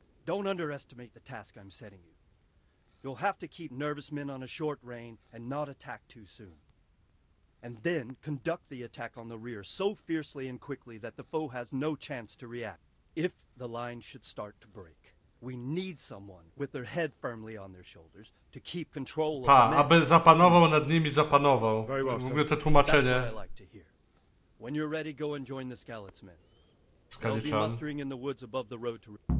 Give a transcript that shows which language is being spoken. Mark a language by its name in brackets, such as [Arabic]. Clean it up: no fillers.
[English] Don't underestimate the task I'm setting you. You'll have to keep nervous men on a short rein and not attack too soon. And then conduct the attack on the rear so fiercely and quickly that the foe has no chance to react. If the line should start to break, we need someone with their head firmly on their shoulders to keep control of the men. [Polish] Aby zapanował nad nimi, zapanował. [English] Very well, [Polish] w ogóle to tłumaczenie. [English] That's what I like to hear. When you're ready, go and join the Skalitz men. They'll be mustering in the woods above the road to...